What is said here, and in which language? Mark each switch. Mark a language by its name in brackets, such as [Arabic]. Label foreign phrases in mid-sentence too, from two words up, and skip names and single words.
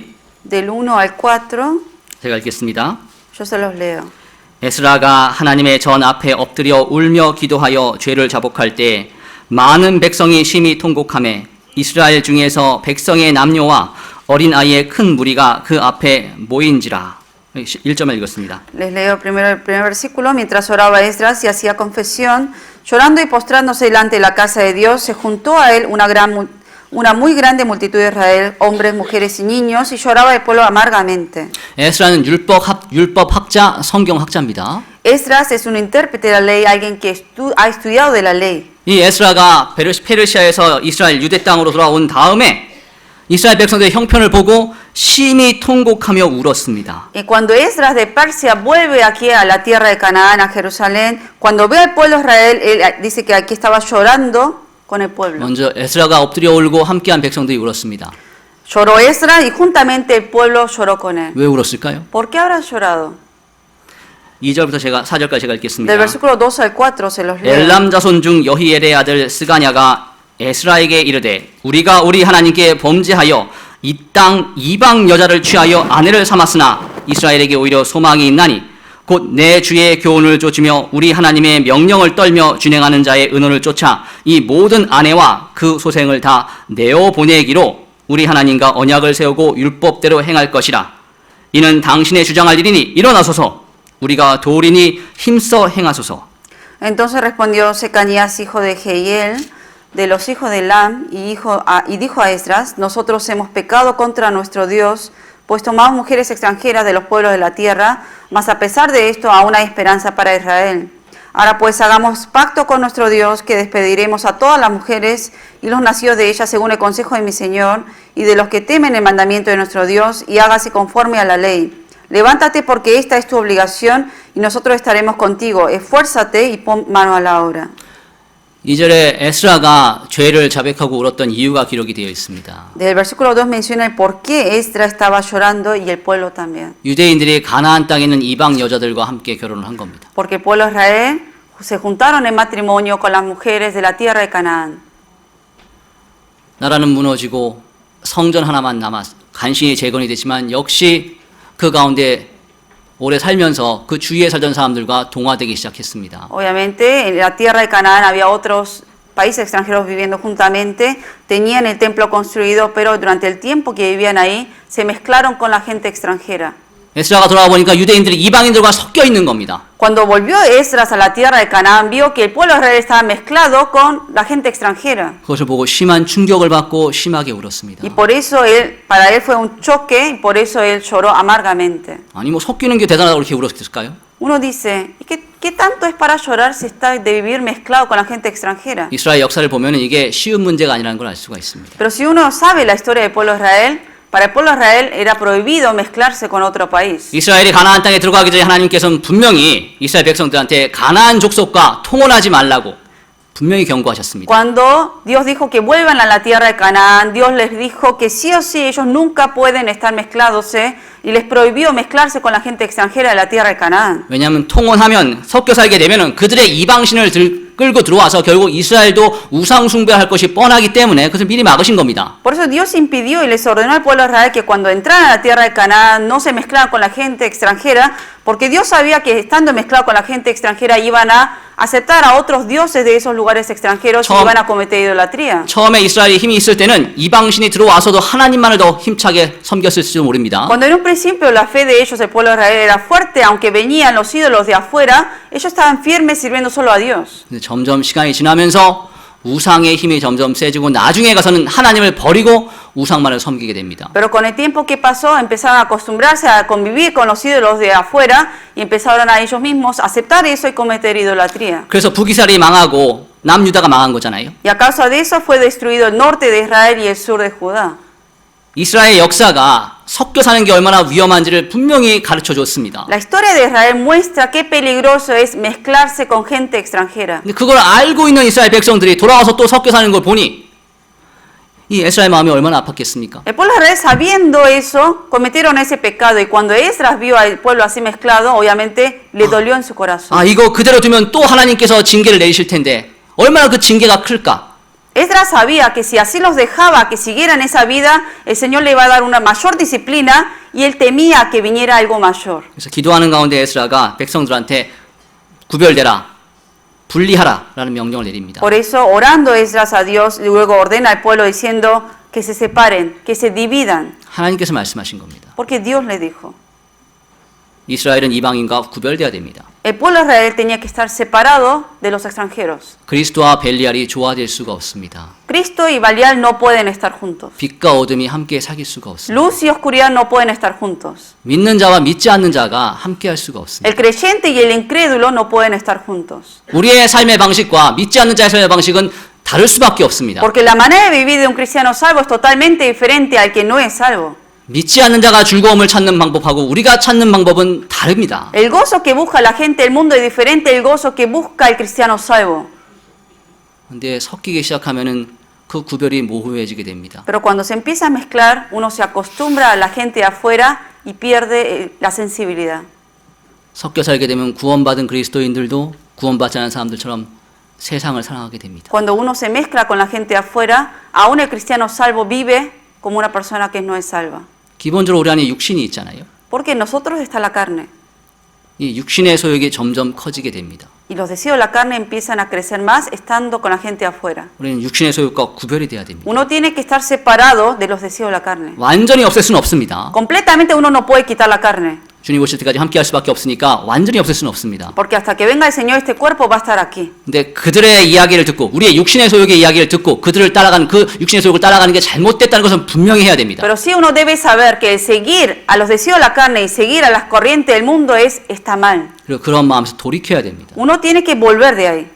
[Spanish] Del 1 al 4, [Korean] 제가 읽겠습니다. [Spanish] yo se los leo. [Korean] 에스라가 하나님의 전 앞에 엎드려 울며 기도하여 죄를 자복할 때 많은 백성이 심히 통곡하며 이스라엘 중에서 백성의 남녀와 어린 아이의 큰 무리가 그 앞에 모인지라. 1절만 읽었습니다. [Spanish] Les leo primero el primer versículo. Mientras oraba Esdras y hacía confesión, llorando y postrándose delante de la casa de Dios, se juntó a él una muy grande multitud de Israel, hombres, mujeres y niños, y lloraba el pueblo amargamente. [Korean] 에스라는 율법 학자, 성경 학자입니다. [Spanish] Esdras es un intérprete de la ley, alguien que ha estudiado de la ley. [Korean] 이 에스라가 페르시아에서 이스라엘 유대 땅으로 돌아온 다음에 이스라엘 백성들의 형편을 보고 심히 통곡하며 울었습니다. [Spanish] Y cuando Esdras de Persia vuelve aquí a la tierra de Canaán, a Jerusalén, cuando ve al pueblo de Israel, él dice que aquí estaba llorando con el pueblo. [Korean] 먼저 에스라가 엎드려 울고 함께한 백성들이 울었습니다. [Spanish] Lloró Esdras y juntamente el pueblo lloró con él. [Korean] 왜 울었을까요? [Spanish] ¿Por qué habrán llorado? [Korean] 2절부터 4절까지 제가 읽겠습니다. [Spanish] Del versículo 2 al 4 se los leo. [Korean] 엘람 자손 중 여히엘의 아들 스가냐가 에스라에게 이르되 우리가 우리 하나님께 범죄하여 이 땅 이방 여자를 취하여 아내를 삼았으나 이스라엘에게 오히려 소망이 있나니 곧 내 주의 교훈을 쫓으며 우리 하나님의 명령을 떨며 준행하는 자의 은혼을 쫓아 이 모든 아내와 그 소생을 다 내어 보내기로 우리 하나님과 언약을 세우고 율법대로 행할 것이라. 이는 당신의 주장할 일이니 일어나소서 우리가 도리니 힘써 행하소서. [Spanish] Entonces respondió Secanías, hijo de Jehiel, de los hijos de Elam, y dijo a Esdras: nosotros hemos pecado contra nuestro Dios, pues tomamos mujeres extranjeras de los pueblos de la tierra, mas a pesar de esto aún hay esperanza para Israel. Ahora pues hagamos pacto con nuestro Dios, que despediremos a todas las mujeres y los nacidos de ellas según el consejo de mi Señor, y de los que temen el mandamiento de nuestro Dios, y hágase conforme a la ley. Levántate porque esta es tu obligación, y nosotros estaremos contigo. Esfuérzate y pon mano a la obra. [Korean] 2절에 에스라가 죄를 자백하고 울었던 이유가 기록이 되어 있습니다. [Spanish] Del versículo 2 menciona el por qué Esdras estaba llorando y el pueblo también. [Korean] 유대인들이 가나안 땅에 있는 이방 여자들과 함께 결혼을 한 겁니다. [Spanish] Porque el pueblo de Israel se juntaron en matrimonio con las mujeres de la tierra de Canaán. [Korean] 나라는 무너지고 성전 하나만 남아 간신히 재건이 됐지만 역시 그 가운데 오래 살면서 그 주위에 살던 사람들과 동화되기 시작했습니다. [Spanish] Obviamente, en la tierra de Canaán había otros países extranjeros viviendo juntamente, tenían el templo construido, pero durante el tiempo que vivían ahí, se mezclaron con la gente extranjera. [Korean] 에스라가 돌아와 보니까 유대인들이 이방인들과 섞여 있는 겁니다. [Spanish] Cuando volvió Esdras a la tierra de Canaán, vio que el pueblo de Israel estaba mezclado con la gente extranjera. [Korean] 그것을 보고 심한 충격을 받고 심하게 울었습니다. [Spanish] Y por eso para él fue un choque, y por eso él lloró amargamente. [Korean] 아니 뭐 섞이는 게 대단하다고 그렇게 울었을까요? [Spanish] Uno dice, ¿y qué tanto es para llorar si está de vivir mezclado con la gente extranjera? [Korean] 이스라엘 역사를 보면 이게 쉬운 문제가 아니라는 걸 알 수가 있습니다. [Spanish] Pero si uno sabe la historia del pueblo de Israel, para el pueblo de Israel era prohibido mezclarse con otro país. [Korean] 이스라엘이 가나안 땅에 들어가기 전에 하나님께서는 분명히 이스라엘 백성들한테 가나안 족속과 통혼하지 말라고 분명히 경고하셨습니다. [Spanish] Cuando Dios dijo que vuelvan a la tierra de Canaán, Dios les dijo que sí o sí ellos nunca pueden estar mezclándose y les prohibió mezclarse con la gente extranjera de la tierra de Canaán. [Korean] 왜냐하면 통혼하면 섞여 살게 되면은 그들의 이방신을 끌고 들어와서 결국 이스라엘도 우상 숭배할 것이 뻔하기 때문에 그것을 미리 막으신 겁니다. [Spanish] Por eso Dios impidió y les ordenó al pueblo de Israel que cuando entraran a la tierra de Canaán no se mezclaran con la gente extranjera, porque Dios sabía que estando mezclados con la gente extranjera iban a aceptar a otros dioses de esos lugares extranjeros y [Korean] 처음- [Spanish] iban a cometer idolatría. [Korean] 처음에 이스라엘이 힘이 있을 때는 이방신이 들어와서도 하나님만을 더 힘차게 섬겼을지도 모릅니다. [Spanish] Cuando en un principio la fe de ellos, el pueblo de Israel, era fuerte, aunque venían los ídolos de afuera, ellos estaban firmes sirviendo solo a Dios. [Korean] 근데 점점 시간이 지나면서 우상의 힘이 점점 세지고 나중에 가서는 하나님을 버리고 우상만을 섬기게 됩니다. [Spanish] Pero con el tiempo que pasó empezaron a acostumbrarse a convivir con los ídolos de afuera y empezaron a ellos mismos a aceptar eso y cometer idolatría. [Korean] 그래서 북이스라엘이 망하고 남유다가 망한 거잖아요. [Spanish] Y a causa de eso fue destruido el norte de Israel y el sur de Judá. [Korean] 이스라엘 역사가 섞여 사는 게 얼마나 위험한지를 분명히 가르쳐 줬습니다. [Spanish] La historia de Israel muestra qué peligroso es mezclarse con gente extranjera. [Korean] 근데 그걸 알고 있는 이스라엘 백성들이 돌아와서 또 섞여 사는 걸 보니 이 에스라엘 마음이 얼마나 아팠겠습니까? [Spanish] El pueblo de Israel, sabiendo eso, cometieron ese pecado y cuando Esdras vio al pueblo así mezclado, obviamente le dolió en su corazón. [Korean] 아, 이거 그대로 두면 또 하나님께서 징계를 내리실 텐데 얼마나 그 징계가 클까? [Spanish] Esdras sabía que si así los dejaba que siguieran esa vida, el Señor le iba a dar una mayor disciplina y él temía que viniera algo mayor. [Korean] 그래서 기도하는 가운데 에스라가 백성들한테 구별되라, 분리하라라는 명령을 내립니다. [Spanish] Por eso, orando Esdras a Dios, luego ordena al pueblo diciendo que se separen, que se dividan, [Korean] 하나님께서 말씀하신 겁니다. [Spanish] porque Dios le dijo. [Korean] 이스라엘은 이방인과 구별돼야 됩니다. [Spanish] El pueblo de Israel tenía que estar separado de los extranjeros. [Korean] 그리스도와 벨리알이 조화될 수가 없습니다. [Spanish] Cristo y Balial no pueden estar juntos. [Korean] 빛과 어둠이 함께 사귈 수가 없습니다. [Spanish] Luz y oscuridad no pueden estar juntos. [Korean] 믿는 자와 믿지 않는 자가 함께 할 수가 없습니다. [Spanish] El creyente y el incrédulo no pueden estar juntos. [Korean] 우리의 삶의 방식과 믿지 않는 자의 삶의 방식은 다를 수밖에 없습니다. [Spanish] Porque la manera de vivir de un cristiano salvo es totalmente diferente al que no es salvo. [Korean] 믿지 않는 자가 즐거움을 찾는 방법하고 우리가 찾는 방법은 다릅니다. [Spanish] El gozo que busca la gente del mundo es diferente al gozo que busca el cristiano salvo. [Korean] 근데 섞이기 시작하면은 그 구별이 모호해지게 됩니다. [Spanish] Pero cuando se empieza a mezclar, uno se acostumbra a la gente de afuera y pierde la sensibilidad. [Korean] 섞여 살게 되면 구원받은 그리스도인들도 구원받지 않은 사람들처럼 세상을 사랑하게 됩니다. [Spanish] Cuando uno se mezcla con la gente de afuera, aún el cristiano salvo vive como una persona que no es salva. [Korean] 기본적으로 우리 안에 육신이 있잖아요. [Spanish] Porque en nosotros está la carne. [Korean] 이 육신의 소욕이 점점 커지게 됩니다. [Spanish] Y los deseos de la carne empiezan a crecer más estando con la gente de afuera. [Korean] 우리는 육신의 소욕과 구별이 돼야 됩니다. [Spanish] Uno tiene que estar separado de los deseos de la carne. [Korean] 완전히 없앨 수는 없습니다. [Spanish] Completamente uno no puede quitar la carne. [Korean] 주님 오실 때까지 함께 할 수밖에 없으니까 완전히 없앨 수는 없습니다. [Spanish] Porque hasta que venga el Señor, este cuerpo va a estar aquí. [Korean] 근데 그들의 이야기를 듣고 우리의 육신의 소욕의 이야기를 듣고 그들을 따라가는 그 육신의 소욕을 따라가는 게 잘못됐다는 것은 분명히 해야 됩니다. [Spanish] Pero sí uno debe saber que el seguir a los deseos de la carne y seguir a las corrientes del mundo está mal. [Korean] 그리고 그런 마음에서 돌이켜야 됩니다. [Spanish] Uno tiene que volver de ahí.